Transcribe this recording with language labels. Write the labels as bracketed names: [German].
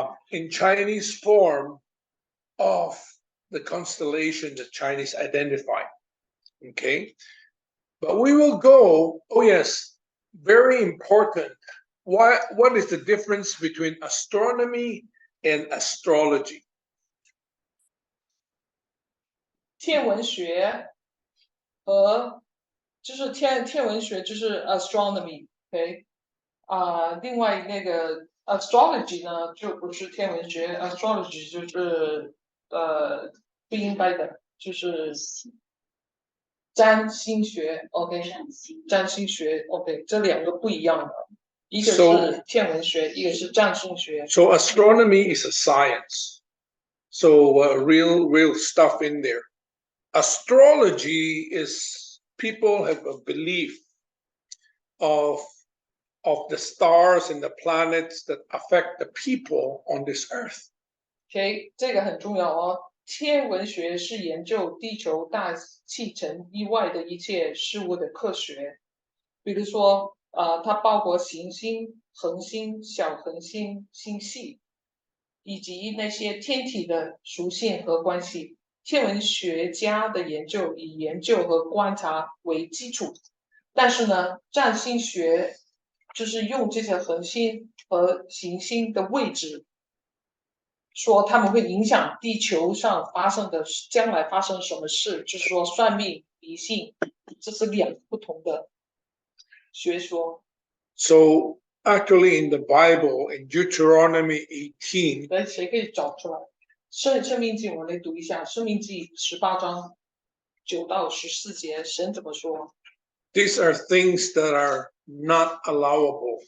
[English] In Chinese form of the constellation that Chinese identify. Okay. But we will go, oh yes, very important. What is the difference between astronomy and astrology? [Chinese] 天文学和就是天文学就是 astronomy，OK， 另外那个 astrology 呢就不是天文学 ，astrology 就是不应该的，就是占星学 ，OK， 占星学 ，OK， 这两个不一样的，一个是天文学，一个是占星学。 [English] So astronomy is a science. So real stuff in there. Astrology is people have a belief of the stars and the planets that affect the people on this earth. [Chinese] OK， 这个很重要哦。天文学是研究地球大气层以外的一切事物的科学，比如说，它包括行星、恒星、小恒星、星系，以及那些天体的属性和关系。天文学家的研究以研究和观察为基础，但是呢，占星学就是用这些恒星和行星的位置，说他们会影响地球上将来发生什么事，就是说算命、迷信，这是两个不同的学说。 [English] So actually in the Bible, in Deuteronomy 18, [Chinese] 那谁可以找出来？生命记我来读一下，生命记18章9到14节，神怎么说？ [English] these are things that are not allowable.